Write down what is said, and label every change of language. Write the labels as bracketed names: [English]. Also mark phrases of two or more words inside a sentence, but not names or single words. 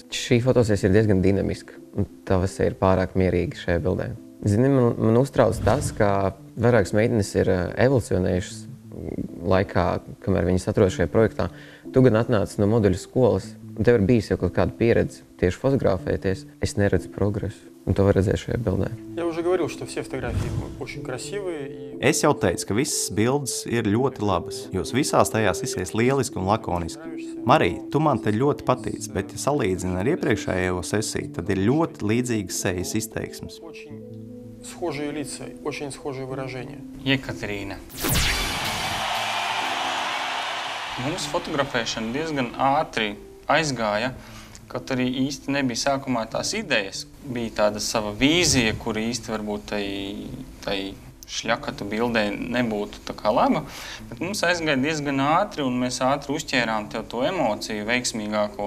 [Latvian] Šī fotosesija ir diezgan dinamiska, un tava seja ir pārāk mierīga šajā bildē. Zini, man uztrauc tas, ka vairākas meitenes ir evolucionējušas laikā, kamēr viņas atrodas šajā projektā. Tu gan atnāci no moduļu skolas, un tev ir bijis jau kaut kāda pieredze tieši fotografēties. Es neredzu progresu, un to var redzēt šajā bildē. [Russian] Я уже говорил, что все фотографии очень красивые. [Latvian] Es jau teicu, ka visas bildes ir ļoti labas. Jūs visās tajās izsies lieliski un lakoniski. Marija, tu man te ļoti patīc, bet ja salīdzini ar iepriekšējo sesiju, tad ir ļoti līdzīgas sejas izteiksmes. [Russian] Схожие лица, очень схожие выражения. [Latvian] Jekaterīna. Mums fotografēšana diezgan ātri aizgāja, kaut arī īsti nebija sākumā tās idejas. Bija tāda sava vīzija, kura īsti varbūt tai šļakatu bildē nebūtu tā kā laba, bet mums aizgāja diezgan ātri, un mēs ātri uzķērām tev to emociju veiksmīgāko.